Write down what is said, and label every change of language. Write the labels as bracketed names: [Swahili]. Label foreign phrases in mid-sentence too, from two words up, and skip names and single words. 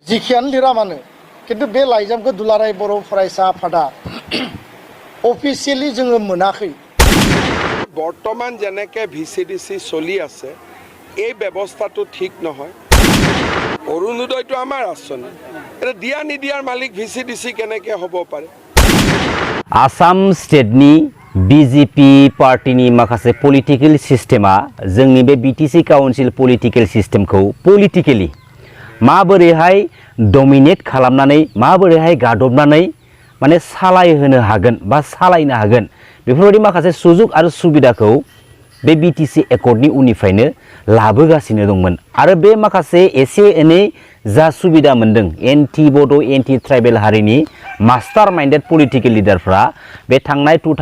[Bodo] जिखियानो लिरा मानो किन्तु बे लाइजामखौ दुलाराय बर' फरायसा आफादा अफिसियेलि जोङो मोनाखै। [Assamese] বৰ্তমান যেনেকৈ VCDC চলি আছে এই ব্যৱস্থাটো ঠিক নহয়। অৰুণোদয়টো আমাৰ আঁচনি, এটা দিয়া নিদিয়াৰ মালিক VCDC কেনেকৈ হ'ব পাৰে? [Bodo] आसाम स्टेटनि BJP पार्टीनि माखासे [English] political system [Bodo] जोंनि बे BTC [English] council political system [Bodo] पलिटिकेलि माबोरैहाय डमिनेट खालामनानै माबोरैहाय गादबनानै माने सालायहोनो हागोन बा सालायनो हागोन बेफोरबायदि माखासे सुजुग आरो सुबिदाखौ बे BTC एकर्डनि उननिफ्रायनो लाबोगासिनो दंमोन आरो बे माखासे एसे एनै जा सुबिदा मोनदों [English] anti Bodo anti tribal [Bodo] हारिनि [English] master minded political leader [Bodo] बे थांनाय